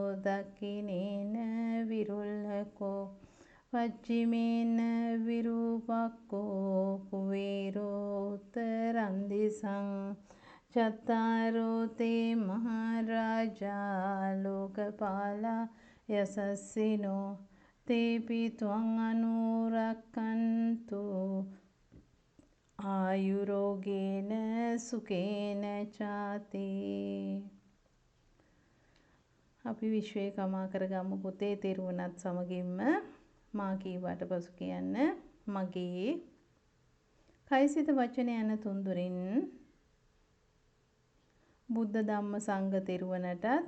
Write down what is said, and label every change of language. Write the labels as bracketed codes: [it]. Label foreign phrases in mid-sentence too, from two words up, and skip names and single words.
[pi] දකිනේන විරුල්ලකෝ පච්චිමේන විරූපක්කෝ කුවේරෝ උත්තරන් දිසං චත්තාරෝ තේ මහරජා ලෝකපාලා යසස්සිනෝ තේපි ත්වං අනුරක්කන්තු ආයුරෝගේන සුකේන චාති. [si] අපි විශ්වයේ කමා කරගමු පුතේ තෙරුවනත් සමගින්ම මා කීවට පසු කියන්න මගේ කයිසිත වචන යන තුන්දොරින් බුද්ධ ධම්ම සංඝ තෙරුවනටත්